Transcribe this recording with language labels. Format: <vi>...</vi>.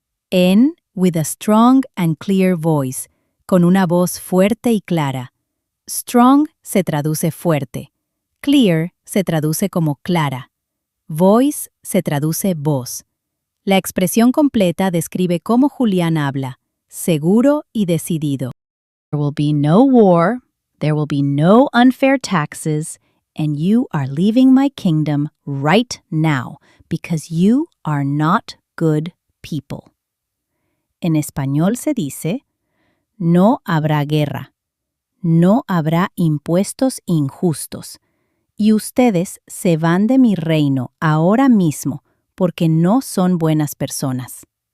<es>En</es> <en>with a strong and clear voice,</en> <es>con una voz fuerte y clara. Strong se traduce fuerte. Clear se traduce como clara. Voice se traduce voz. La expresión completa describe cómo Julián habla, seguro y decidido.</es> <en>There will be no war, there will be no unfair taxes, and you are leaving my kingdom right now because you are not good people.</en> <es>En español se dice, no habrá guerra, no habrá impuestos injustos, y ustedes se van de mi reino ahora mismo porque no son buenas personas.</es>